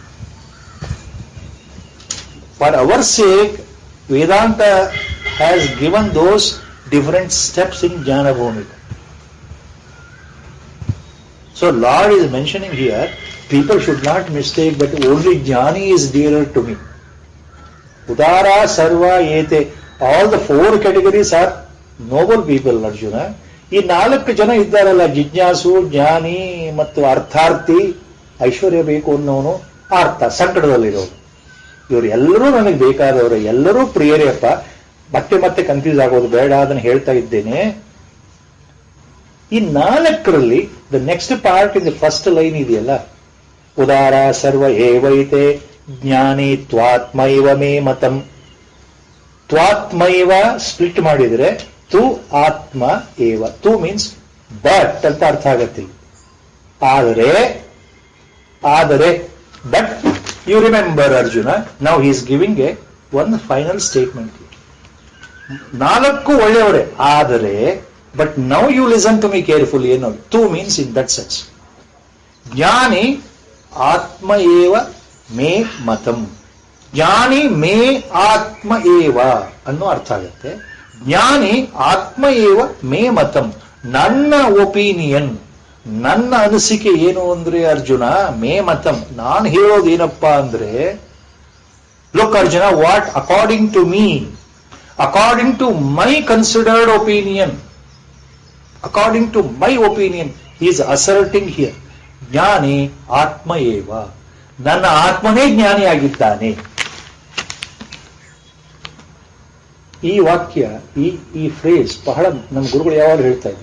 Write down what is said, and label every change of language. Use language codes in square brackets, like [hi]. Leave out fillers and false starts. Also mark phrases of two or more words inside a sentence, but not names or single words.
[en] For our sake, Vedanta has given those different steps in Jnana Bhumika. So Lord is mentioning here, people should not mistake that only Jnani is dearer to me. [sa] Udara, Sarva, Yete, [en] all the 4 categories are noble people, Arjuna. [kn] ಈ 4 ಜನ ಇದ್ದಾರಲ್ಲ, ಜಿಜ್ಞಾಸು, ಜ್ಞಾನಿ ಮತ್ತು ಅರ್ಥಾರ್ಥಿ, ಐಶ್ವರ್ಯ ಬೇಕು ಅನ್ನೋನು, ಅರ್ಥ ಸಂಕಟದಲ್ಲಿರೋರು, ಇವರು ಎಲ್ಲರೂ ನನಗೆ ಬೇಕಾದವರು, ಎಲ್ಲರೂ ಪ್ರಿಯರೇಪ್ಪ. ಮತ್ತೆ ಕನ್ಫ್ಯೂಸ್ ಆಗೋದು ಬೇಡ, ಅದನ್ನು ಹೇಳ್ತಾ ಇದ್ದೇನೆ. ಈ 4ರಲ್ಲಿ [en] the next part in the first line ಇದೆಯಲ್ಲ, [sa] ಉದಾರ ಸರ್ವ ಏವೈತೆ ಜ್ಞಾನಿ ತ್ವಾತ್ಮೈವ ಮೇ ಮತಂ. [kn] ತ್ವಾತ್ಮೈವ ಸ್ಪ್ಲಿಟ್ ಮಾಡಿದ್ರೆ [sa] ತು ಆತ್ಮ ಏವ. [kn] ತು [en] means but [kn] ಅಂತ ಅರ್ಥ ಆಗತ್ತೆ. [en] ಆದರೆ but you remember Arjuna, now he is giving ಒಂದು final statement. [kn] 4 ಒಳ್ಳೆಯವರೇ, ಆದರೆ [en] but now you listen to me careful. ಏನು tu means in that sense, [sa] ಜ್ಞಾನಿ ಆತ್ಮ ಏವ ಮೇ ಮತಂ, ಜ್ಞಾನಿ ಮೇ ಆತ್ಮ ಏವ [kn] ಅನ್ನೋ ಅರ್ಥ ಆಗುತ್ತೆ. [sa] ಜ್ಞಾನಿ ಆತ್ಮ ಏವ ಮೇ ಮತಂ, [kn] ನನ್ನ ಒಪಿನಿಯನ್, ನನ್ನ ಅನಿಸಿಕೆ ಏನು ಅಂದ್ರೆ ಅರ್ಜುನ, [sa] ಮೇ ಮತಂ, [kn] ನಾನು ಹೇಳೋದೇನಪ್ಪ ಅಂದ್ರೆ, ಲುಕ್ ಅರ್ಜುನ, [en] what according to me, according to my considered opinion, according to my opinion is asserting here, [sa] ಜ್ಞಾನಿ ಆತ್ಮ ಏವ, [kn] ನನ್ನ ಆತ್ಮನೇ ಜ್ಞಾನಿಯಾಗಿದ್ದಾನೆ. ಈ ವಾಕ್ಯ, ಈ ಫ್ರೇಸ್ ಬಹಳ ನಮ್ಮ ಗುರುಗಳು ಯಾವಾಗಲೂ ಹೇಳ್ತಾ ಇದ್ರು.